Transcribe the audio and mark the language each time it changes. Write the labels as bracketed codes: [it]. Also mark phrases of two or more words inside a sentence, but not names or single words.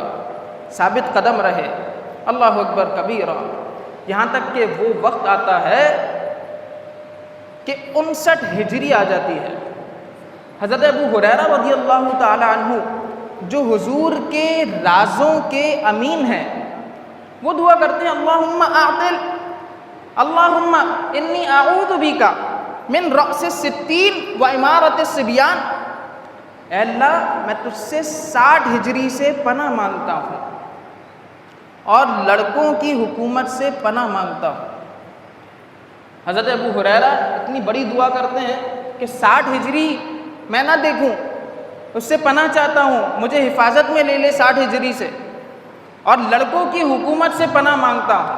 [ur] ثابت قدم رہے، [ar] اللہ اکبر کبیرہ، [ur] یہاں تک کہ وہ وقت آتا ہے کہ 59 ہجری آ جاتی ہے۔ حضرت ابو ہریرہ [ar] رضی اللہ تعالی عنہ [ur] جو حضور کے رازوں کے امین ہیں، وہ دعا کرتے ہیں [ar] اللہم اعدل، اللہم انی اعوذ بک من رأس الستین و امارت الصبیان، [ur] اے اللہ میں تجھ سے 60 ہجری سے پناہ مانگتا ہوں اور لڑکوں کی حکومت سے پناہ مانگتا ہوں۔ حضرت ابو ہریرہ اتنی بڑی دعا کرتے ہیں کہ 60 ہجری میں نہ دیکھوں، اس سے پناہ چاہتا ہوں، مجھے حفاظت میں لے لے 60 ہجری سے، اور لڑکوں کی حکومت سے پناہ مانگتا ہوں۔